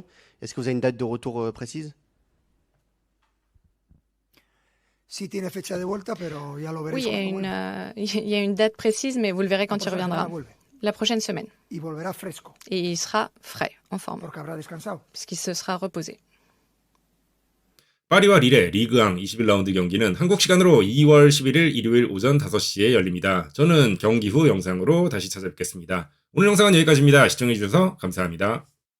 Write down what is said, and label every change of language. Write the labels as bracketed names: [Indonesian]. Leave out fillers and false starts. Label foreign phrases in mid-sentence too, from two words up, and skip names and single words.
[French] Est-ce que vous avez une date de retour précise? Oui, il y a une date précise, mais vous le verrez quand il reviendra. La prochaine semaine. Et il sera frais, en forme, parce qu'il se sera reposé. [Korean] 파리와 릴의 리그왕 21라운드 경기는 한국 시간으로 2월 11일 일요일 오전 5시에 열립니다. 저는 경기 후 영상으로 다시 찾아뵙겠습니다. 오늘 영상은 여기까지입니다. 시청해주셔서 감사합니다.